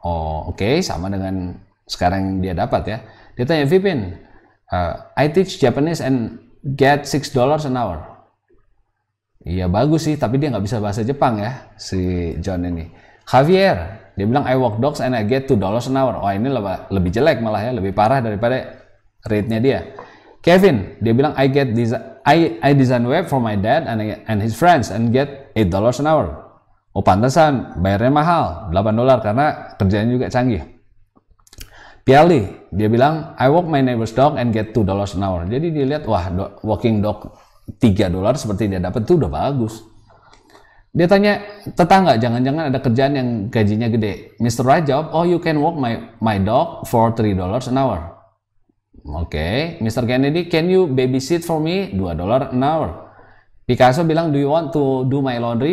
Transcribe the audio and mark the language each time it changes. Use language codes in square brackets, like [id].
[id] Oh, oke, sama dengan sekarang yang dia dapat, ya. Dia tanya, [en] "Vipin, I teach Japanese and get $6 an hour." [id] Iya, bagus sih, tapi dia nggak bisa bahasa Jepang, ya, si John ini. Javier, dia bilang, [en] "I walk dogs and I get $2 an hour." [id] Oh, ini lebih jelek malah, ya, lebih parah daripada rate-nya dia. [en] Kevin, [id] dia bilang, [en] I design web for my dad and his friends and get $8 an hour." [id] Oh, pantesan bayarnya mahal, $8, karena kerjanya juga canggih. [en] Piali, [id] dia bilang, [en] "I walk my neighbor's dog and get $2 an hour." [id] Jadi dilihat, wah, walking dog $3 seperti dia dapat, itu udah bagus. Dia tanya tetangga, jangan-jangan ada kerjaan yang gajinya gede. [en] Mr. Wright [id] jawab, [en] "Oh, you can walk my dog for $3 an hour." Oke. Mr. Kennedy, "Can you babysit for me?" $2 an hour. Picasso [id] bilang, [en] "Do you want to do my laundry?"